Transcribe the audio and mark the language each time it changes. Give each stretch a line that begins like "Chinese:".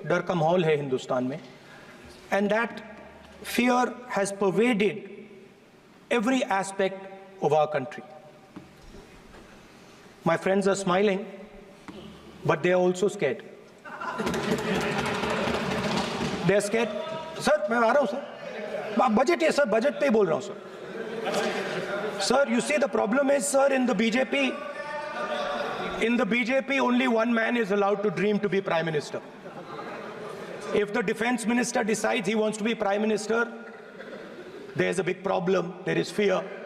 Hindi: Dar ka mahol hai Hindustan mein,
English: and that fear has pervaded every aspect of our country. My friends are smiling, but they are also scared. They are scared.
Hindi: Sir, मैं आ रहा हूँ sir, budget है sir, budget पे ही बोल रहा हूँ sir.
English: Sir, you see the problem is, sir, in the BJP, only one man is allowed to dream to be Prime Minister. If the Defense Minister decides he wants to be Prime Minister, there's a big problem, there is fear.